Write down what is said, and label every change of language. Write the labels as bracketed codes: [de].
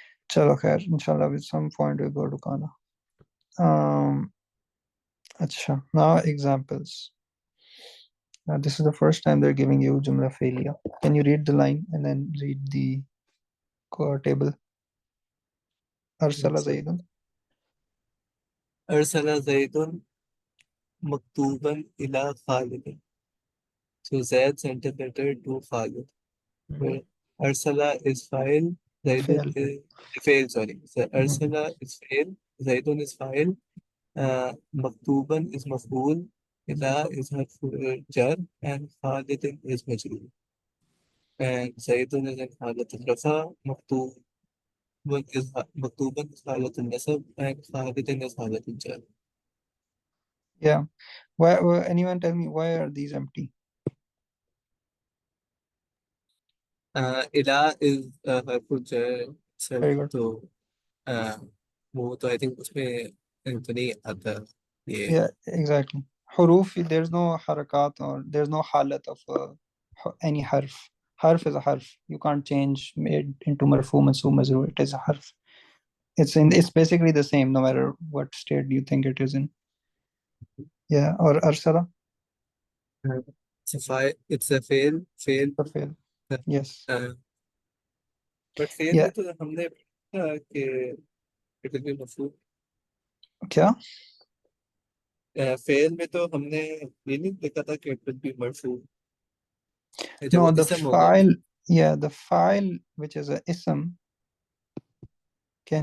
[hi] Chalo khair, [en] inshallah, with some point we go to kana. Acha, now examples. This is the first time they're giving you Jumla failure. Can you read the line and then read the table? [ar] Arsala Zaidun. अरसला ज़ैदुन मकतूबन इला खालिद. [en] So Zaid sent a letter to Khalid. Mhm. Where Arsala is file, Zaidun Fail. is fail, sorry. So Mhm. Arsala is fail, Zaidun is file, Maktuban is maf'ul, Ila is harf jar, and Khalidin is majrur. And Zaidun is in halat al-rafa, Maktuban is halat al-nasab, and Khalidin is halat al-jar. Yeah. Why, anyone tell me why are these empty? Ila is harf jar itself, Very good. [hi] तो वो तो [en] I think [hi] उसमें तो नहीं आता ये. [en] Yeah, exactly. Huruf, there's no harakat or there's no halat of any harf. Harf is a harf. You can't change it into marfu, mansoob, mazroor. It is a harf. It's basically the same no matter what state you think it is in. Yeah, or arsala, it's a fail. the fail. Yes. But fail Yeah. [hi] में तो हमने पढ़ा कि [en] It will be मफरूज. [hi] क्या? Fail में तो हमने ये नहीं देखा था कि [en] It will be मरफूज. [hi] जब [en] No, [hi] वो [en] the [hi] इसम होगा. [en] file, yeah, the file which is a ism can